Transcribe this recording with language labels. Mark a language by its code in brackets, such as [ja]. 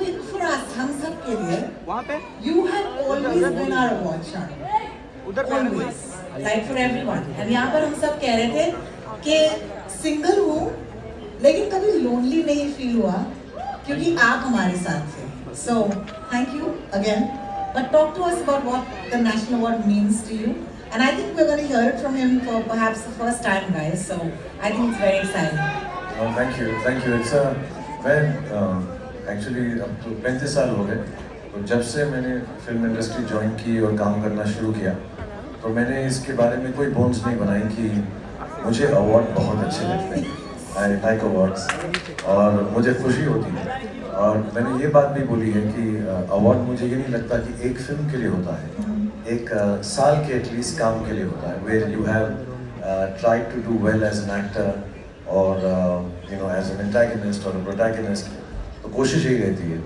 [en] For us, [hi] हम सब के लिए, [en] you have always been our award champion. Always, like for everyone. [hi] And यहाँ पर हम सब कह रहे थे कि सिंगल हूँ, लेकिन कभी lonely नहीं feel हुआ, क्योंकि आप हमारे साथ थे. [en] So, thank you again. But talk to us about what the national award means to you. And I think we're going to hear it from him for perhaps the first time, guys. So, I think it's very exciting. Oh, thank you. [hi] It's actually अब तो 35 साल हो गए. तो जब से मैंने film industry join की और काम करना शुरू किया, तो मैंने इसके बारे में कोई बोन्स नहीं बनाई कि मुझे अवार्ड बहुत अच्छे लगते हैं. [en] I like awards [hi] और मुझे खुशी होती है. और मैंने ये बात भी बोली है कि अवार्ड मुझे ये नहीं लगता कि एक फिल्म के लिए होता है, एक साल के एटलीस्ट काम के लिए होता है, [en] where you have tried to do well as an actor [hi] और [en] you know as an antagonist [hi] और प्रोटैगनिस्ट. तो कोशिश यही रहती है.